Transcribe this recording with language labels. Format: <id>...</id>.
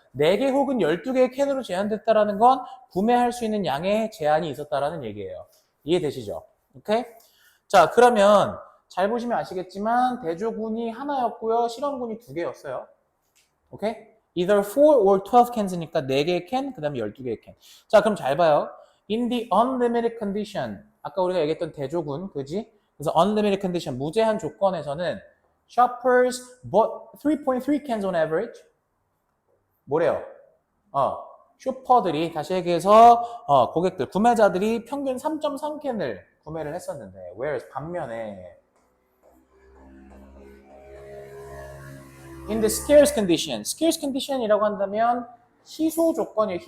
<ko>4개 혹은 12개의 캔으로 제한됐다라는 건 구매할 수 있는 양에 제한이 있었다라는 얘기예요. 이해되시죠? 오케이? 자, 그러면 잘 보시면 아시겠지만 대조군이 하나였고요. 실험군이 2개였어요. 오케이?</ko> <en>Either 4 or 12 cans</en> <ko>니까 4개의 캔, 그 다음에 12개의 캔. 자, 그럼 잘 봐요.</ko> <en>In the unlimited condition.</en> <ko>아까 우리가 얘기했던 대조군, 그지? 그래서</ko> <en>unlimited condition,</en> <ko>무제한 조건에서는</ko> <en>shoppers bought 3.3 cans on average.</en> <ko>뭐래요? 쇼퍼들이, 다시 얘기해서, 고객들, 구매자들이 평균 3.3캔을 구매를 했었는데,</ko> <en>whereas</en> <ko>반면에,</ko> <en>in the scarce condition,</en> <ko>scarce condition이라고 한다면, 희소 조건이에요.</ko>